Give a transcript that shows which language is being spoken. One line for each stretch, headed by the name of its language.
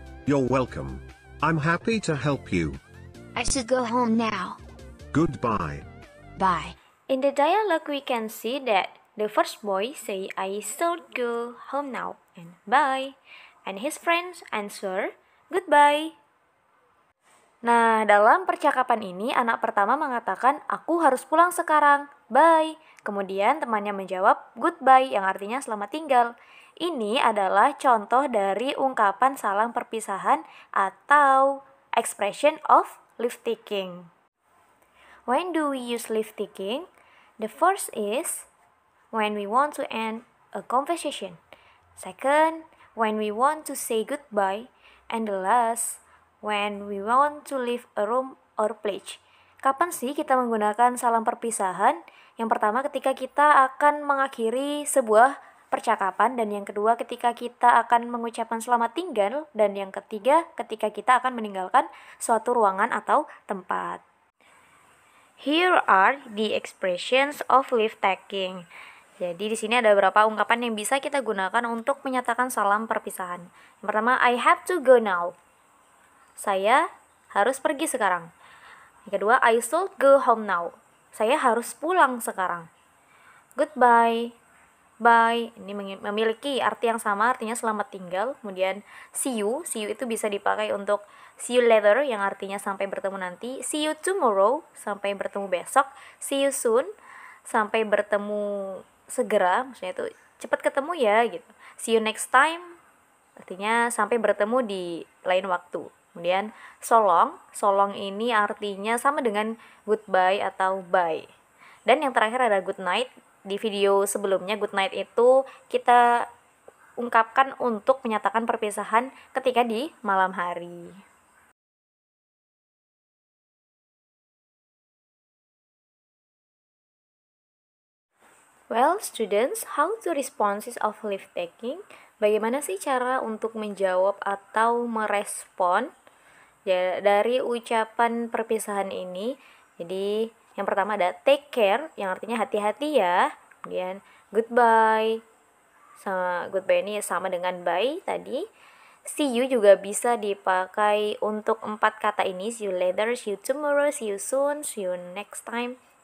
English: You're welcome. I'm happy to help you. I should go home now. Goodbye. Bye. In the dialogue, we can see that the first boy say, I should go home now and bye. And his friends answer, goodbye.
Indonesian: Nah, dalam percakapan ini, anak pertama mengatakan, aku harus pulang sekarang, bye. Kemudian temannya menjawab, goodbye, yang artinya selamat tinggal. Ini adalah contoh dari ungkapan salam perpisahan atau
English: expression of leave taking. When do we use leave taking? The first is when we want to end a conversation. Second, when we want to say goodbye. And the last, when we want to leave a room or place.
Indonesian: Kapan sih kita menggunakan salam perpisahan? Yang pertama ketika kita akan mengakhiri sebuah percakapan, dan yang kedua ketika kita akan mengucapkan selamat tinggal, dan yang ketiga ketika kita akan meninggalkan suatu ruangan atau tempat.
English: Here are the expressions of leave taking.
Indonesian: Jadi di sini ada beberapa ungkapan yang bisa kita gunakan untuk menyatakan salam perpisahan. Yang pertama,
English: I have to go now.
Indonesian: Saya harus pergi sekarang. Yang kedua,
English: I should go home now.
Indonesian: Saya harus pulang sekarang. Goodbye. Bye. Ini memiliki arti yang sama, artinya selamat tinggal. Kemudian see you itu bisa dipakai untuk
English: see you later,
Indonesian: yang artinya sampai bertemu nanti.
English: See you tomorrow,
Indonesian: sampai bertemu besok.
English: See you soon,
Indonesian: sampai bertemu segera, maksudnya itu cepat ketemu ya gitu.
English: See you next time,
Indonesian: artinya sampai bertemu di lain waktu. Kemudian
English: so long
Indonesian: ini artinya sama dengan goodbye atau bye. Dan yang terakhir ada
English: good night.
Indonesian: Di video sebelumnya
English: good night
Indonesian: itu kita ungkapkan untuk menyatakan perpisahan ketika di malam hari.
English: Well, students, how to responses of leave taking?
Indonesian: Bagaimana sih cara untuk menjawab atau merespon ya, dari ucapan perpisahan ini? Jadi, yang pertama ada
English: take care,
Indonesian: yang artinya hati-hati ya. Kemudian goodbye. Goodbye ini sama dengan bye tadi.
English: See you
Indonesian: juga bisa dipakai untuk 4 kata ini.
English: See you later, see you tomorrow, see you soon, see you next time.